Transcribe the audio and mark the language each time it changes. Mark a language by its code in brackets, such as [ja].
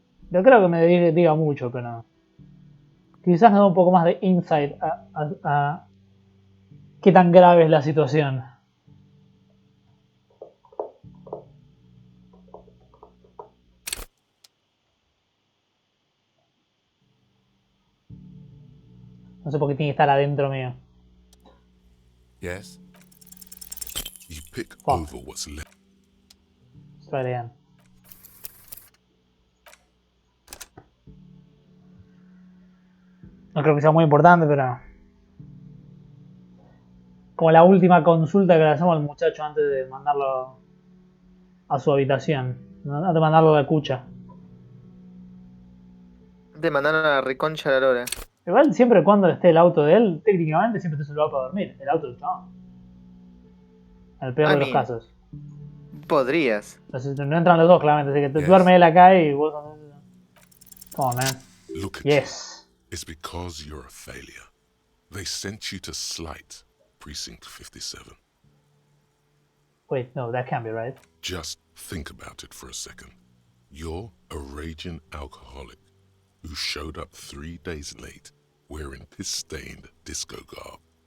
[es] Yo creo que me diga mucho, pero no. Quizás nos da un poco más de insight a qué tan grave es la situación. No sé por qué tiene que estar adentro mío. [en] Yes. You pick over what's left. Try it again. [es] No creo que sea muy importante, pero... Como la última consulta que le hacemos al muchacho antes de mandarlo a su habitación. Antes de mandarlo a la cucha. De mandar a la reconcha de la lora. Igual siempre cuando esté el auto de él, técnicamente siempre te se lo va para dormir. El auto del chabón. En el peor de los casos. Podrías. Entonces, no entran los dos, claramente. Así que te duerme él acá y vos... [en] Come on, man. Look at yes. You. It's because you're a failure. They sent you to Slight, Precinct 57. Wait, no, that can't be right. Just think about it for a second. You're a raging alcoholic who showed up 3 days late wearing piss-stained disco garb.